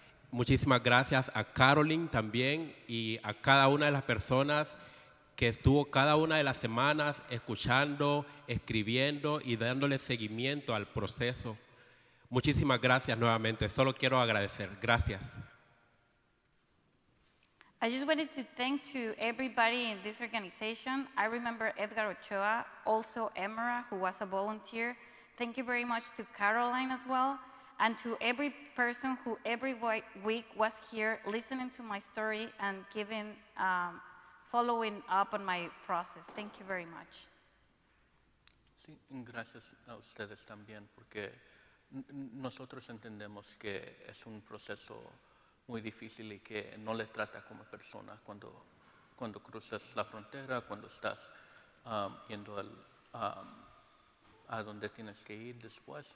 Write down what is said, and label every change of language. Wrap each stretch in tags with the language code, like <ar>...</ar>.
<es>Muchísimas gracias a Caroline también y a cada una de las personas que estuvo cada una de las semanas escuchando, escribiendo y dándole seguimiento al proceso. Muchísimas gracias nuevamente. Solo quiero agradecer. Gracias.</es> <en>I just wanted to thank to everybody in this organization. I remember Edgar Ochoa, also Emera, who was a volunteer. Thank you very much to Caroline as well, and to every person who every week was here listening to my story and giving, following up on my process. Thank you very much.</en> <es>Sí, gracias a ustedes también, porque nosotros entendemos que es un proceso muy difícil y que no le trata como persona cuando cruzas la frontera, cuando estás yendo a donde tienes que ir después.</es>